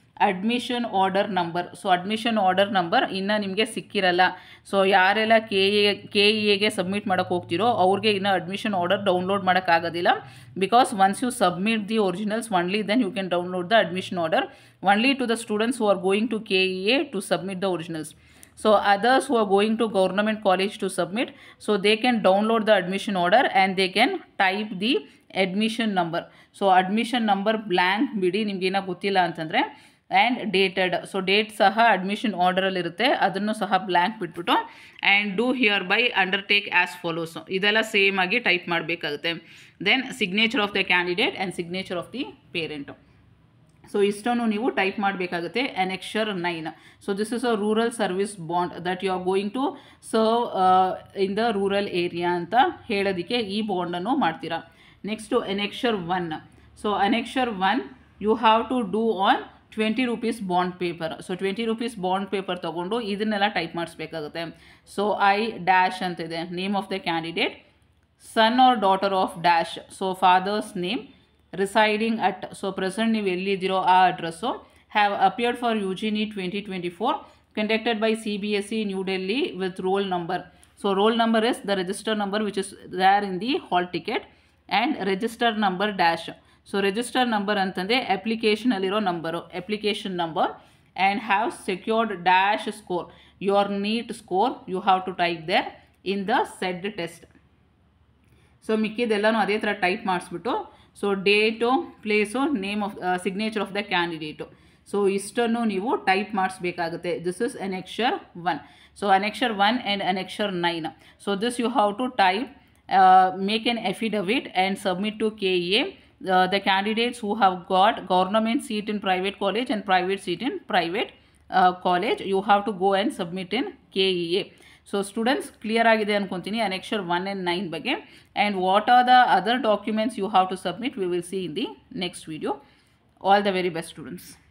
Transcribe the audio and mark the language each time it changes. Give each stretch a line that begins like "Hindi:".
Kannada: Admission order number, so admission order number ಇನ್ನೂ ನಿಮಗೆ ಸಿಕ್ಕಿರಲ್ಲ. So ಯಾರೆಲ್ಲ KEAಗೆ ಸಬ್ಮಿಟ್ ಮಾಡೋಕ್ಕೆ ಹೋಗ್ತಿರೋ ಅವ್ರಿಗೆ ಇನ್ನೂ ಅಡ್ಮಿಷನ್ ಆರ್ಡರ್ ಡೌನ್ಲೋಡ್ ಮಾಡೋಕ್ಕಾಗೋದಿಲ್ಲ.
English: Because once you submit the originals only then you can download the admission order, only to the students who are going to KEA to submit the originals. So others who are going to government college to submit, so they can download the admission order and they can type the admission number.
Kannada: So admission number blank ಬಿಡಿ, ನಿಮಗೇನೋ ಗೊತ್ತಿಲ್ಲ ಅಂತಂದರೆ, and dated, so date ಸಹ admission ಆರ್ಡರಲ್ಲಿರುತ್ತೆ, ಅದನ್ನು ಸಹ blank ಬಿಟ್ಬಿಟ್ಟು
English: and do hereby undertake as follows,
Kannada: ಇದೆಲ್ಲ same ಆಗಿ type ಮಾಡಬೇಕಾಗುತ್ತೆ.
English: Then signature of the candidate and signature of the parent.
Kannada: So ಇಷ್ಟನ್ನು ನೀವು ಟೈಪ್ ಮಾಡಬೇಕಾಗುತ್ತೆ.
English: annexure 9, so this is a rural service bond that you are going to serve in the rural area
Kannada: ಅಂತ ಹೇಳೋದಕ್ಕೆ ಈ ಬಾಂಡನ್ನು ಮಾಡ್ತೀರಾ.
English: Next annexure 1. So annexure 1 you have to do on 20 rupees bond paper.
Kannada: So 20 rupees bond paper ತೊಗೊಂಡು ಇದನ್ನೆಲ್ಲ type ಮಾಡಿಸ್ಬೇಕಾಗುತ್ತೆ.
English: so dash ಅಂತಿದೆ, name of the candidate, son or daughter of dash, so father's name, residing at, so present
Kannada: ನೀವು ಎಲ್ಲಿದ್ದೀರೋ ಆ address,
English: Have appeared for UG NEET 2024 conducted by CBSE New Delhi with roll number. So roll number is the register number which is there in the hall ticket, and register number dash. So
Kannada: register number ಅಂತಂದರೆ ಅಪ್ಲಿಕೇಶನಲ್ಲಿರೋ number,
English: Application number, and have secured dash score, your NEET score you have to type there in the said test.
Kannada: So ಮಿಕ್ಕಿದೆಲ್ಲನೂ ಅದೇ ಥರ type ಮಾಡಿಸ್ಬಿಟ್ಟು, so date, place, name of, signature of the candidate, so ಇಷ್ಟನ್ನು ನೀವು type ಮಾಡಿಸ್ಬೇಕಾಗುತ್ತೆ.
English: This is annexure 1. So annexure 1 and annexure 9. So this you have to type, make an affidavit and submit to KEA. The candidates who have got government seat in private college and private seat in private college, you have to go and submit in KEA.
Kannada: So students clear ಆಗಿದೆ ಅನ್ಕೊತೀನಿ
English: annexure 1 and 9
Kannada: ಬಗ್ಗೆ.
English: And what are the other documents you have to submit we will see in the next video. All the very best students.